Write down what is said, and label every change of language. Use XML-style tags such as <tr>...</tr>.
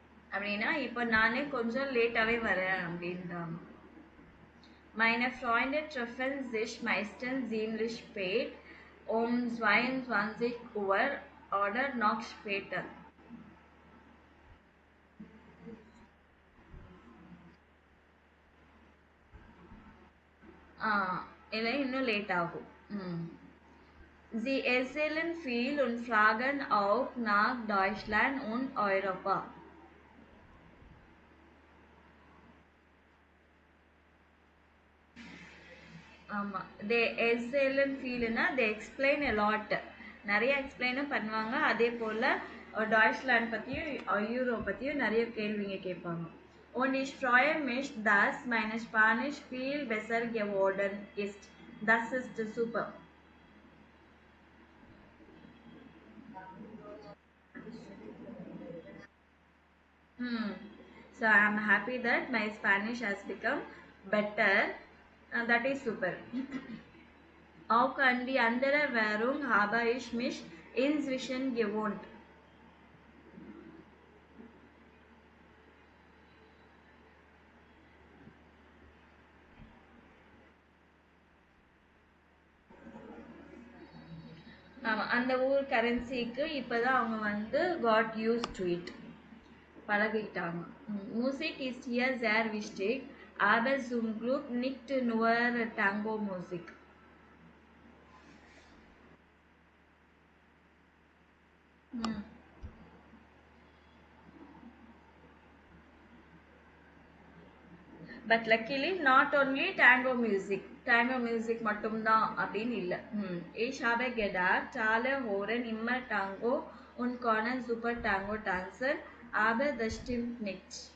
<ta>அப்படின்னா இப்போ நானே கொஞ்சம் லேட்டாவே வரேன் அப்படின்றாங்க.</ta> <de>Meine Freunde treffen sich meistens ziemlich spät, um 22 Uhr oder noch später.</de> <ta>ஆ, இல்லை இன்னும் லேட் ஆகும். ம்.</ta> <de>Sie erzählen viel und fragen auch nach Deutschland und Europa.</de> <ta>ஆமா.</ta> <en>They excel and feelனா they explain a lot.</en> <ta>நிறைய எக்ஸ்பிளைனும் பண்ணுவாங்க. அதே போல டாய்ச்லாண்ட் பத்தியும் யூரோப் பத்தியும் நிறைய கேள்விங்க கேட்பாங்க.</ta> <de>Und ich freue mich, dass meine Spanisch viel besser geworden ist. Das ist super. Hmm.</de> <en>So I am happy that my Spanish has become better. That is super.</en> <de>Auch an die andere Währung habe ich mich inzwischen gewohnt.</de> <ta>ஆமா. அந்த ஊர் கரன்சிக்கு இப்பதான் அவங்க வந்து</ta> <en>got used to it.</en> <ta>பழகிட்டாங்க.</ta> <de>Musik ist hier sehr wichtig, aber zum Glück nicht nur Tango-Musik. ம்.</de> <en>But luckily not only Tango music. Tango music</en> <ta>மட்டும்தான் அப்படின்னு இல்ல.</ta> <de>Ich habe gedacht, alle hören immer Tango und können super Tango tanzen, aber das stimmt nicht.</de>